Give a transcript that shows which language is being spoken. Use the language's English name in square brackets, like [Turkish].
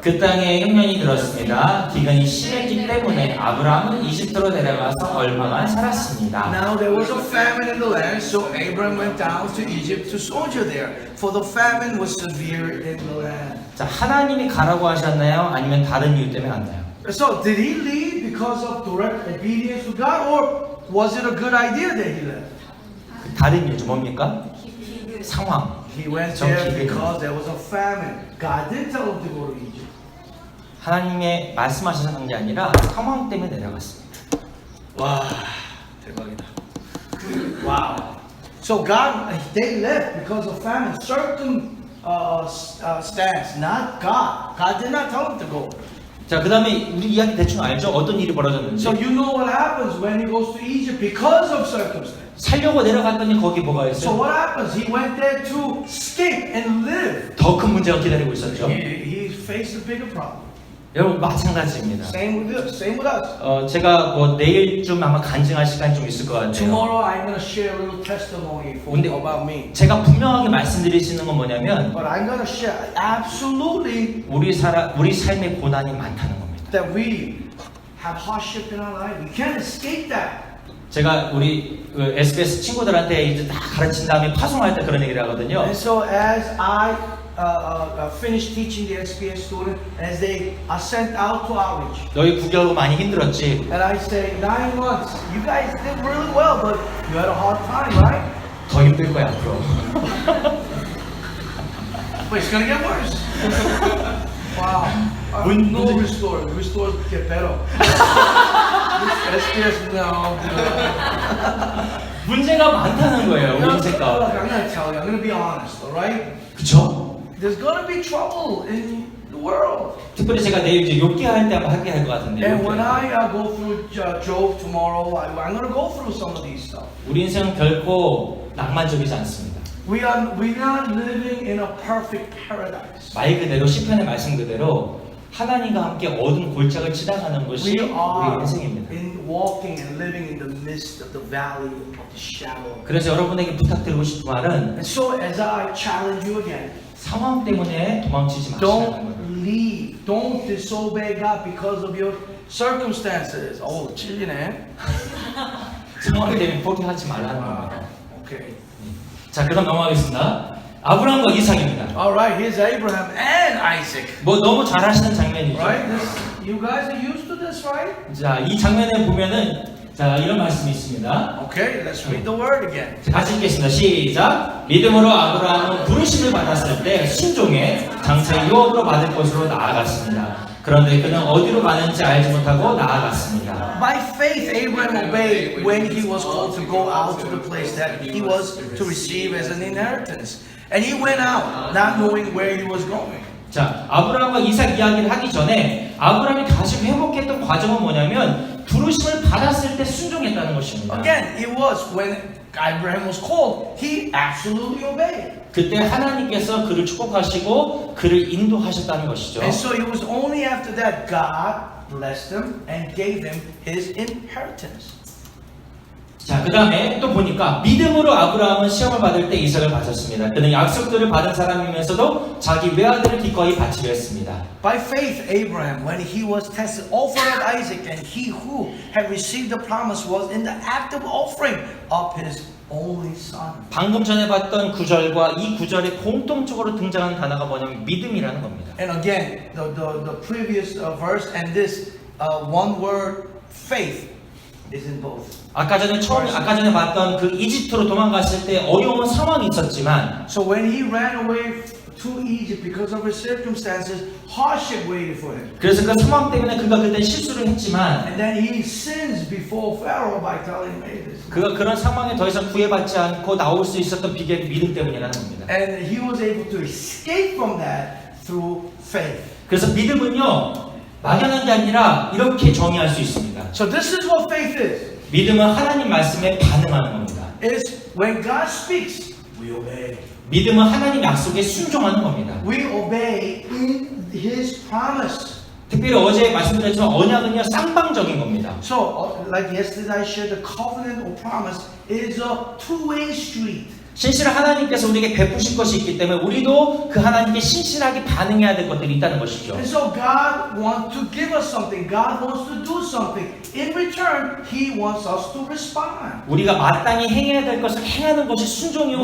[Korean] 그 땅에 흉년이 들었습니다. 기근이 심했기 때문에 아브라함은 이집트로 내려가서 얼마간 살았습니다. [English] Now there was a famine in the land, so Abram went down to Egypt to sojourn there, for the famine was severe in the land. [Korean] 자, 하나님이 가라고 하셨나요? 아니면 다른 이유 때문에 갔나요? [English] So did he leave because of direct obedience to God, or was it a good idea that he left? [Korean] 그 다른 이유죠. 뭡니까? 상황. [English] He went there because there was a famine. God didn't tell him to go to Egypt. [Korean] 하나님의 말씀하셔서 간 게 아니라 상황 때문에 내려갔습니다. 와, 대박이다. Wow. [English] So God, they left because of famine. Circumstance, not God. God did not tell them to go. [Korean] 자, 그 다음에 우리 이야기 대충 알죠? 어떤 일이 벌어졌는지. [English] So you know what happens when he goes to Egypt because of circumstance. [Korean] 살려고 내려갔더니 거기 뭐가 [English] So [Korean] 있어요? [English] what happens? He went there to escape and live. [Korean] 더 큰 문제가 기다리고 있었죠. [English] He faced a bigger problem. [Korean] 여러분 마찬가지입니다. [English] Same with us. Same with us. [Korean] 제가 뭐 내일쯤 아마 간증할 시간이 좀 있을 것 같아요. [English] Tomorrow I'm going to share a little testimony for you about me. [Korean] 제가 분명하게 말씀드릴 수 있는 건 뭐냐면 [English] But I'm going to share absolutely [Korean] 우리 삶의 고난이 많다는 겁니다. [English] that we have hardship in our life. We can't escape that. [Korean] 제가 우리 그 SBS 친구들한테 이제 다 가르친 다음에 파송할 때 그런 얘기를 하거든요. [English] And so as I finish teaching the SBS student, as they are sent out to outreach, [Korean] 너희 9개월 많이 힘들었지? [English] and I say 9 months, you guys did really well, but you had a hard time, right? [Korean] 더 힘들 거야 앞으로. [English] But it's gonna get worse. Wow. No restore. Restore get better. SBS no. [Korean] 문제가 많다는 거예요 우리 인생 [English] Look, [Korean] 가운데. [English] I'm gonna tell you. I'm gonna be honest. All right? [Korean] 그쵸? [English] There's gonna be trouble in the world. [Korean] 특별히 제가 내일 이제 욥기 할 때 한번 하게 할 것 같은데. [English] And when I go through Job tomorrow, I'm gonna go through some of these stuff. [Korean] 우리 인생은 결코 낭만적이지 않습니다. [English] We're not living in a perfect paradise. [Korean] 말 그대로 시편의 말씀 그대로 하나님과 함께 어두운 골짜기를 지나가는 것이 [English] We [Korean] 우리 [English] are [Korean] 인생입니다. [English] walking and living in the midst of the valley of the shadow. [Korean] 그래서 여러분에게 부탁드리고 싶은 말은 [English] And so as I challenge you again, [Korean] 상황 때문에 도망치지 마시라는 거예요. [English] don't leave, don't disobey God because of your circumstances. [Korean] Oh, 찔리네. 상황 때문에 포기하지 말라는 겁니다. [English] Okay. [Korean] 자, 그럼 넘어가겠습니다. 아브라함과 이삭입니다. [English] All right, here's Abraham and Isaac. [Korean] 뭐 너무 잘 하시는 장면이죠. [English] Right? You guys are used to this, right? [Korean] 자, 이 장면에 보면은 자, 이런 말씀이 있습니다. [English] Okay, let's read the word again. [Korean] 자, 같이 읽겠습니다. 시작. 믿음으로 아브라함은 부르심을 받았을 때 순종해 장차 유업으로 받을 곳으로 나아갔습니다. 그런데 그는 어디로 가는지 알지 못하고 나아갔습니다. [English] By faith, Abraham obeyed when he was called to go out to the place that he was to receive as an inheritance. And he went out, not knowing where he was going. [Korean] 자, 아브라함과 이삭 이야기를 하기 전에 아브라함이 다시 회복했던 과정은 뭐냐면 부르심을 받았을 때 순종했다는 것입니다. [English] Again, it was when Abraham was called, he absolutely obeyed. [Korean] 그때 하나님께서 그를 축복하시고 그를 인도하셨다는 것이죠. [English] And so it was only after that God blessed him and gave him his inheritance. [Korean] 자, 그 다음에 또 보니까 믿음으로 아브라함은 시험을 받을 때 이삭을 바쳤습니다. 그는 약속들을 받은 사람이면서도 자기 외아들을 기꺼이 바치려 했습니다. [English] By faith, Abraham, when he was tested, offered up Isaac, and he who had received the promise was in the act of offering up his only son. [Korean] 방금 전에 봤던 구절과 이 구절에 공통적으로 등장하는 단어가 뭐냐면 믿음이라는 겁니다. [English] And again, the previous verse and this one word, faith, is in both. [Korean] 아까 전에 봤던 그 이집트로 도망갔을 때 어려운 상황이 있었지만 [English] So when he ran away to Egypt because of his circumstances, hardship waited for him. [Korean] 그래서 그 상황 때문에 그가 그때 실수를 했지만 [English] And then he sins before Pharaoh by telling him, hey, this. [Korean] 그가 그런 상황에 더 이상 구애받지 않고 나올 수 있었던 비결이 믿음 때문이라는 겁니다. [English] And he was able to escape from that through faith. [Korean] 그래서 믿음은요 막연한 게 아니라 이렇게 정의할 수 있습니다. [English] So this is what faith is. [Korean] 믿음은 하나님 말씀에 반응하는 겁니다. [English] Is when God speaks, we obey. [Korean] 믿음은 하나님 약속에 순종하는 겁니다. [English] We obey in His promise. [Korean] 특별히 어제 말씀드렸지만 언약은요 쌍방적인 겁니다. [English] So, like yesterday I shared, the covenant or promise is a two-way street. [Korean] 신실한 하나님께서 우리에게 베푸실 것이 있기 때문에 우리도 그 하나님께 신실하게 반응해야 될 것들이 있다는 것이죠. [English] And so God wants to give us something. God wants to do something. In return, He wants us to respond. [Korean] 우리가 마땅히 행해야 될 것을 행하는 것이 순종이고